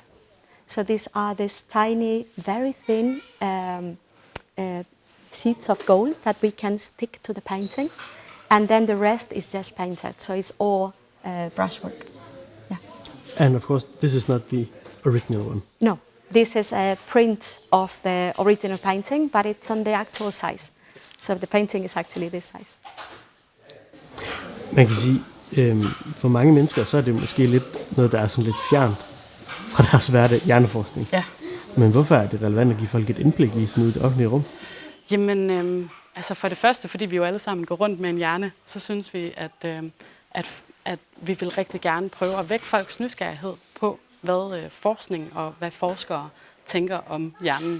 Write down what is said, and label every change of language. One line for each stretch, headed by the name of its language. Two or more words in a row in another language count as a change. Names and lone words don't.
English: So these are these tiny, very thin sheets of gold that we can stick to the painting. and then the rest is just painted. So it's all brushwork. Yeah. And of course, this is not the original one. No, this is a print of the original painting, but it's on the actual size. So the painting is actually this size.
Danish: Man kan sige, for mange mennesker, så er det måske lidt noget, der er sådan lidt fjernt fra deres hverdag, hjerneforskning. Ja. Men hvorfor er det relevant at give folk et indblik i sådan ud i det offentlige rum? Jamen, altså for det første, fordi vi jo alle sammen går rundt med en hjerne, så synes vi, at vi vil rigtig gerne prøve at vække folks nysgerrighed på, hvad forskning og hvad forskere tænker om hjernen.